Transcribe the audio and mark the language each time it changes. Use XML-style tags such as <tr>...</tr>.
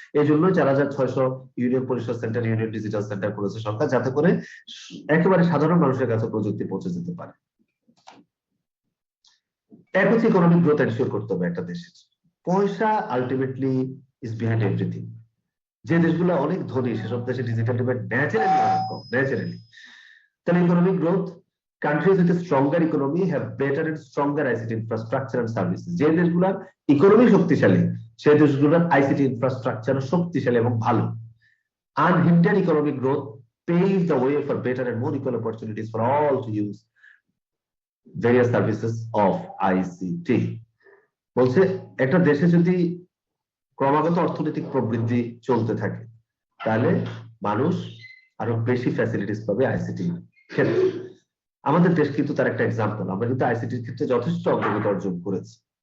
<bn>এই জন্য 4600 ইউনিয়ন পরিষদ সেন্টার, ইউনিয়ন ডিজিটাল সেন্টার করেছে সরকার, যাতে করে একেবারে সাধারণ মানুষের কাছে প্রযুক্তি পৌঁছে যেতে পারে। এক হচ্ছে ইকোনমিক গ্রোথ এনশিওর করতে হবে একটা দেশের।</bn> <en>পয়সা ultimately is behind everything.</en> <bn>যে দেশগুলো অনেক ধনী সেসব দেশে ডিজিটাল ডিভাইড ন্যাচারালি অনেক কম, ন্যাচারালি। তাহলে economic growth,</bn> <en>countries with a stronger economy have better and stronger ICT infrastructure and services.</en> <bn>যে দেশগুলোর ইকোনমি শক্তিশালী সেই দেশগুলোর আইসিটি ইনফ্রাস্ট্রাকচার শক্তিশালী এবং ভালো।</bn> <en>Unhindered economic growth paves the way for better and more equal opportunities for all to use various services of ICT.</en> <bn>বলছে একটা দেশে যদি ক্রমাগত অর্থনৈতিক প্রবৃদ্ধি চলতে থাকে তাহলে মানুষ আরো বেশি ফ্যাসিলিটিস পাবে আইসিটি ক্ষেত্রে। আমাদের দেশ কিন্তু তার একটা এক্সাম্পল, আমরা কিন্তু আইসিটির ক্ষেত্রে যথেষ্ট অগ্রগতি অর্জন করেছি।</bn>